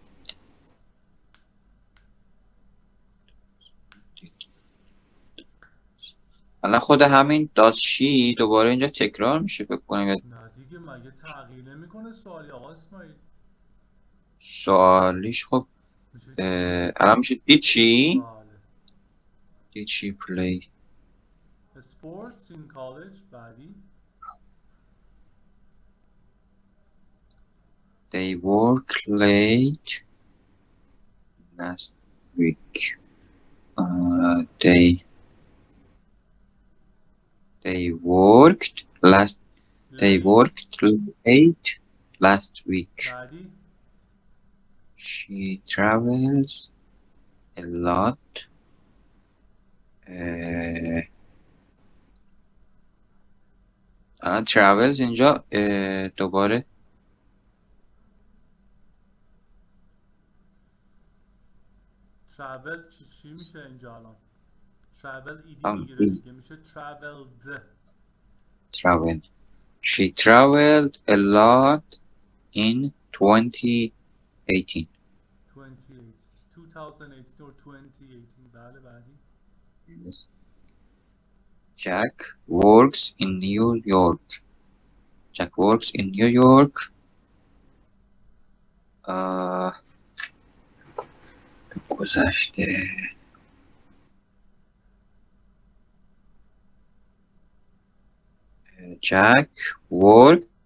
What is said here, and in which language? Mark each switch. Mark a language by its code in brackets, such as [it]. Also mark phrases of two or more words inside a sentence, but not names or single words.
[fa] الان خود همین [en] does she [fa] دوباره اینجا تکرار میشه فکر کنم. نه دیگه مگه تغییر نمیکنه سوالی آقا اسماعیل؟ سوالیش خب الان میشه [en] did she play sports in college. بعدی. They work late last week. They worked late last week. [fa] بعدی. [en] She travels a lot. [fa] travels اینجا دوباره travel چی میشه اینجا الان؟ travel ایدی آه، میگیره دیگه، میشه traveled. [en] traveled. She traveled a lot in 2018. 2018 or 2018. [fa] بله بعدی. [en] Yes. Jack works in New York. Jack works in New York. گذشته Jack worked